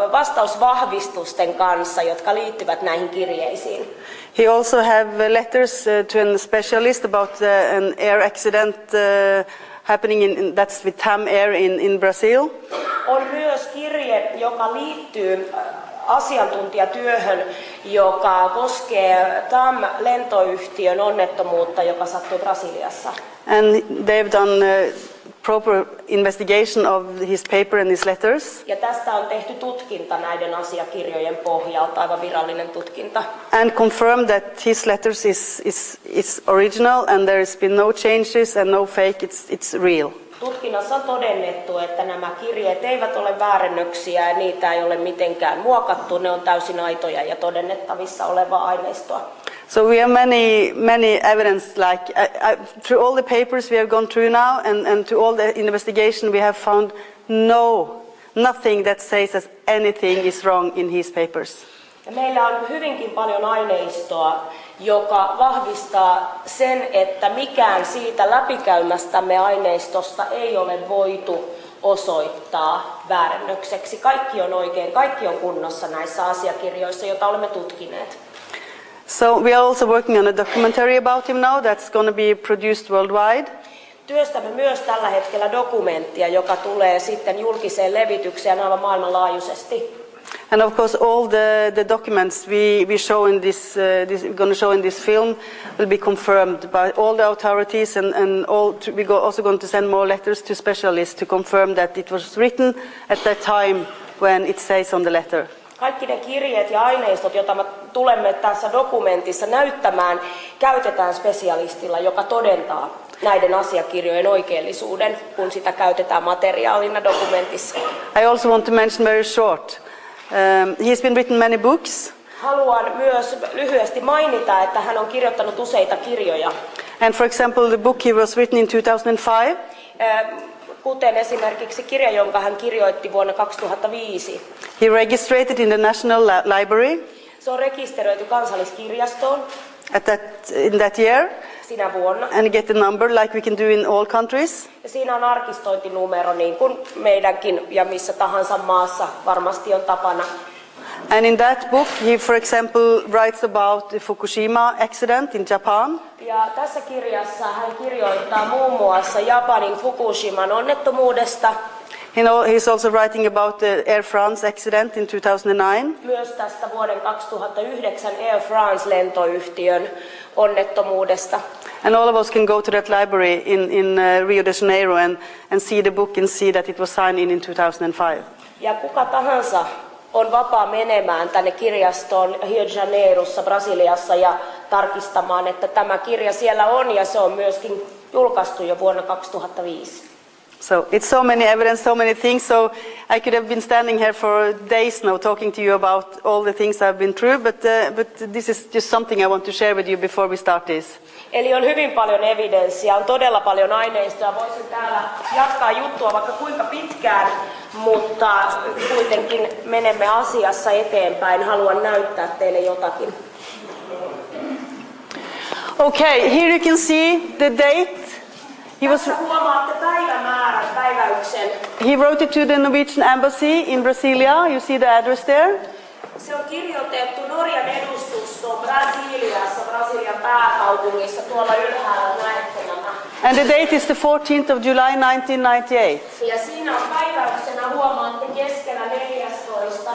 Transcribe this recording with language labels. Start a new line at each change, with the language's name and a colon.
Finnish: vastausvahvistusten kanssa, jotka liittyvät näihin kirjeisiin.
English: He also have letters to a specialist about an air accident happening that's with TAM Air in Brazil.
Finnish: On myös kirje, joka liittyy asiantuntijatyöhön, joka koskee TAM-lentoyhtiön onnettomuutta, joka sattui Brasiliassa.
English: And they've done proper investigation of his paper and his letters.
Finnish: Ja tästä on tehty tutkinta näiden asiakirjojen pohjalta, aivan virallinen tutkinta.
English: And confirmed that his letters is original and there has been no changes and no fake, it's real.
Finnish: Tutkinnassa on todennettu, että nämä kirjeet eivät ole väärennöksiä ja niitä ei ole mitenkään muokattu. Ne on täysin aitoja ja todennettavissa olevaa aineistoa.
English: So we have many evidence, like through all the papers we have gone through now and to all the investigation we have found nothing that says that anything is wrong in his papers.
Finnish: Ja meillä on hyvinkin paljon aineistoa, joka vahvistaa sen, että mikään siitä läpikäymästämme aineistosta ei ole voitu osoittaa väärennökseksi. Kaikki on oikein, kaikki on kunnossa näissä asiakirjoissa, joita olemme tutkineet.
English: So we are also working on a documentary about him now that's going to be produced worldwide.
Finnish: Työstämme myös tällä hetkellä dokumenttia, joka tulee sitten julkiseen levitykseen aivan maailmanlaajuisesti.
English: And of course, all the documents we show in we're going to show in this film will be confirmed by all the authorities, and also going to send more letters to specialists to confirm that it was written at that time when it says on the letter.
Finnish: Kaikki ne kirjeet ja aineistot, joita me tulemme tässä dokumentissa näyttämään, käytetään spesialistilla, joka todentaa näiden asiakirjojen oikeellisuuden, kun sitä käytetään materiaalina dokumentissa.
English: I also want to mention very short. He's been written many books.
Finnish: Haluan myös lyhyesti mainita, että hän on kirjoittanut useita kirjoja.
English: And for example, the book he was written in 2005.
Finnish: Kuten esimerkiksi kirja, jonka hän kirjoitti vuonna 2005.
English: He registered in the National Library.
Finnish: Se on rekisteröity kansalliskirjastoon.
English: In that year.
Finnish: Sinä vuonna.
English: And get the number like we can do in all countries.
Finnish: Ja siinä on arkistointinumero niin kuin meidänkin ja missä tahansa maassa varmasti on tapana.
English: And in that book he, for example, writes about the Fukushima accident in Japan.
Finnish: Ja tässä kirjassa hän kirjoittaa muun muassa Japanin Fukushiman onnettomuudesta.
English: He's also writing about the Air France accident in 2009.
Finnish: Myös tästä vuoden 2009 Air France-lentoyhtiön onnettomuudesta.
English: And all of us can go to that library in Rio de Janeiro and see the book and see that it was signed in 2005.
Finnish: Ja kuka tahansa on vapaa menemään tänne kirjastoon Rio de Janeirossa, Brasiliassa ja tarkistamaan, että tämä kirja siellä on ja se on myöskin julkaistu jo vuonna 2005.
English: So it's so many evidence, so many things, so I could have been standing here for days now talking to you about all the things I've been through, but this is just something I want to share with you before we start this.
Finnish: Eli on hyvin paljon evidenssiä, on todella paljon aineistoa. Voisin täällä jatkaa juttua vaikka kuinka pitkään, mutta kuitenkin menemme asiassa eteenpäin. Haluan näyttää teille jotakin.
English: Okay, here you can see the date.
Finnish: Tässä huomaatte päivämäärän, päiväyksen.
English: He wrote it to the Norwegian embassy in Brasilia. You see the address there?
Finnish: Se on kirjoitettu Norjan edustustoon Brasiliassa, Brasilian pääkaupungissa, tuolla ylhäällä näette nämä.
English: And the date is the 14th of July 1998.
Finnish: Ja siinä on päiväyksenä, huomaatte, keskellä 14.